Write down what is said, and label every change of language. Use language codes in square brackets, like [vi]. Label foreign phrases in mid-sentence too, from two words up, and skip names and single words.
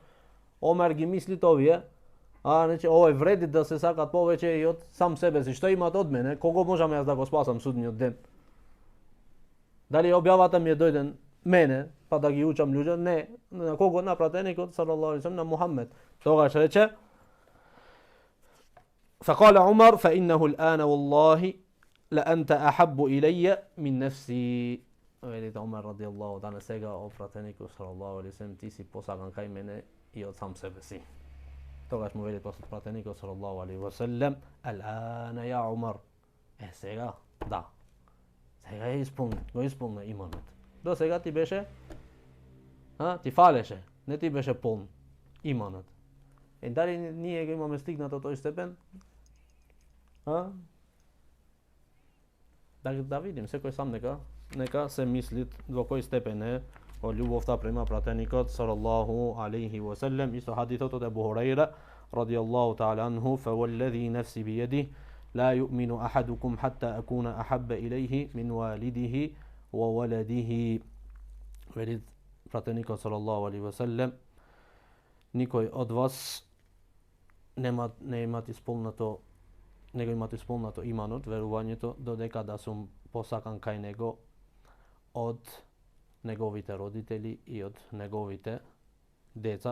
[mk] Омер ги мисли овие, значи овој вреди да се сакат повеќе и од сам себе си, што имат од мене, кого можам јас да го спасам судниот ден? Дали објавата ми е дојден мене, па да ги учам луѓе? Не, на кого? На пратеникот [ar] صلى الله عليه وسلم, [mk] на Мухаммед. Тогаш рече: [ar] فقال عمر فإنه الآن والله لأنت أحب إلي من نفسي. [mk] Велит Омер [ar] رضي الله تعالى, [mk] сега о пратенику [ar] صلى الله عليه وسلم, [mk] ти си посакан кај мене и од сам себе си. Тогаш му вели пратеникот [ar] صلى الله عليه وسلم: الآن يا عمر. [mk] Сега, да. Сега го исполни иманот. До сега ти беше, ти фалеше, не ти беше полн иманот. Дали ние го имаме стигнато тој степен? Да видим, секој сам нека се мислит во кој степен е о љубовта према пратеникот [ar] صلى الله عليه وسلم. [mk] Исто хадисот од Абу Хурайра [ar] رضي الله تعالى عنه: فوالذي نفسي بيده لا يؤمن أحدكم حتى أكون أحب إليه من والده وولده. [mk] Велит пратеникот [ar] صلى الله عليه وسلم, [mk] никој од вас не имат исполнато иманот, верувањето, додека да сум посакан кај него од неговите родители и од неговите деца.